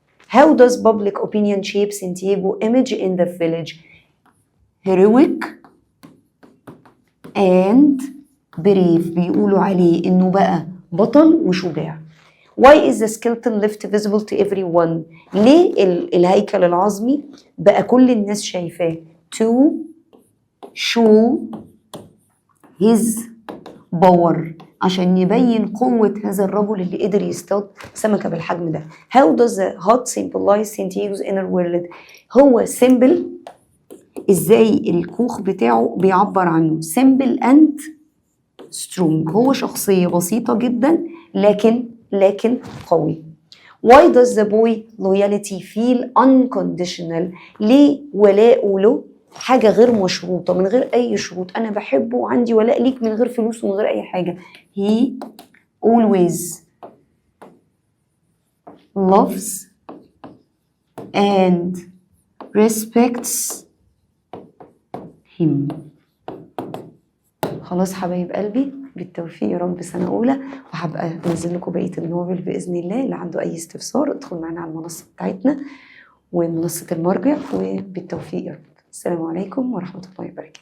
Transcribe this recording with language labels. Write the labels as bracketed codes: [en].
[en] How does public opinion shape Santiago image in the village? heroic and brave. [ar] بيقولوا عليه انه بقى بطل وشجاع. [en] Why is the skeleton left visible to everyone? [ar] ليه الهيكل العظمي بقى كل الناس شايفاه؟ [en] To show his power. [ar] عشان يبين قوة هذا الرجل اللي قدر يصطاد سمكة بالحجم ده. [en] How does the hut symbolize Santiago's inner world? [ar] هو symbol. ازاي الكوخ بتاعه بيعبر عنه؟ [en] simple and strong. [ar] هو شخصية بسيطة جدا لكن قوي. [en] Why does the boy loyalty feel unconditional? [ar] ليه ولاءه له حاجة غير مشروطة، من غير أي شروط. أنا بحبه وعندي ولاء ليك من غير فلوس ومن غير أي حاجة. [en] He always loves and respects him. [ar] خلاص حبايب قلبي، بالتوفيق يا رب سنة أولى، وهبقى أنزل لكم بقية النوبل بإذن الله. اللي عنده أي استفسار ادخل معنا على المنصة بتاعتنا ومنصة المرجع، وبالتوفيق يا رب. السلام عليكم ورحمة الله وبركاته.